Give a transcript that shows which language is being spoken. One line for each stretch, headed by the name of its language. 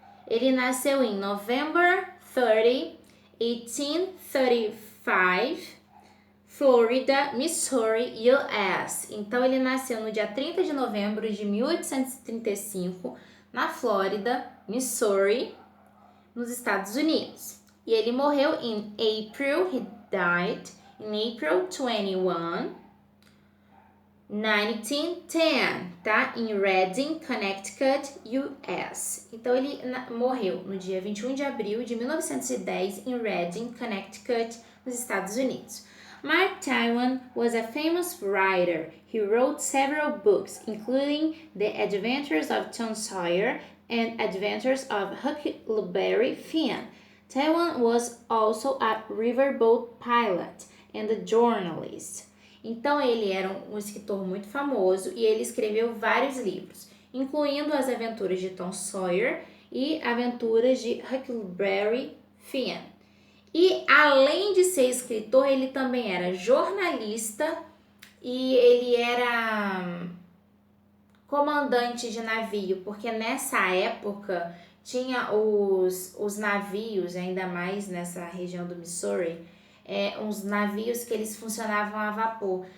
Portuguese: Ele nasceu em
English: November 30,
Portuguese: 1835, Florida, Missouri, US. Então, ele nasceu no dia 30 de novembro de 1835, na Flórida, Missouri, nos Estados Unidos. E ele morreu em
English: April, he died in April 21, 1910,
Portuguese: tá? Em Reading, Connecticut, US. Então, ele morreu no dia 21 de abril de 1910 em Reading, Connecticut, nos Estados Unidos.
English: Mark Twain was a famous writer. He wrote several books, including The Adventures of Tom Sawyer and Adventures of Huckleberry Finn. Twain was also a riverboat pilot and a journalist.
Portuguese: Então, ele era um escritor muito famoso e ele escreveu vários livros, incluindo As Aventuras de Tom Sawyer e Aventuras de Huckleberry Finn. E, além de ser escritor, ele também era jornalista e ele era comandante de navio, porque nessa época tinha os navios, ainda mais nessa região do Missouri, uns navios que eles funcionavam a vapor.